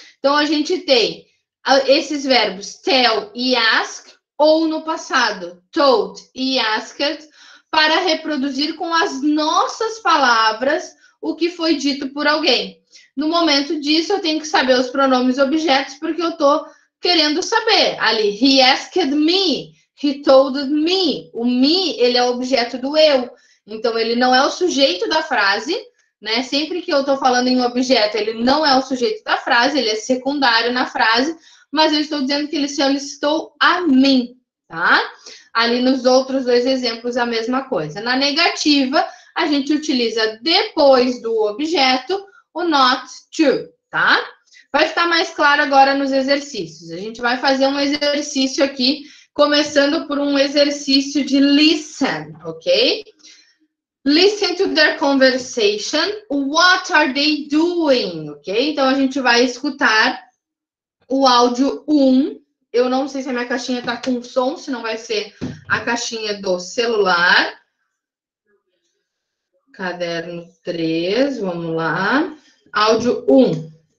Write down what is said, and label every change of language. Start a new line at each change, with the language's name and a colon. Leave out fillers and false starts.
Portuguese: Então, a gente tem esses verbos tell e ask, ou no passado, told e asked, para reproduzir com as nossas palavras o que foi dito por alguém. No momento disso, eu tenho que saber os pronomes objetos, porque eu estou querendo saber.
English: Ali, he asked me, he told me.
Portuguese: O me, ele é o objeto do eu. Então, ele não é o sujeito da frase, né? Sempre que eu estou falando em objeto, ele não é o sujeito da frase, ele é secundário na frase, mas eu estou dizendo que ele solicitou a mim, tá? Ali nos outros dois exemplos, a mesma coisa. Na negativa, a gente utiliza depois do objeto o not to, tá? Vai ficar mais claro agora nos exercícios. A gente vai fazer um exercício aqui, começando por um exercício de listen, ok?
English: Listen to their conversation. What are they doing? Ok?
Portuguese: Então a gente vai escutar o áudio 1. Eu não sei se a minha caixinha tá com som, se não vai ser a caixinha do celular. Caderno 3, vamos lá. Áudio 1.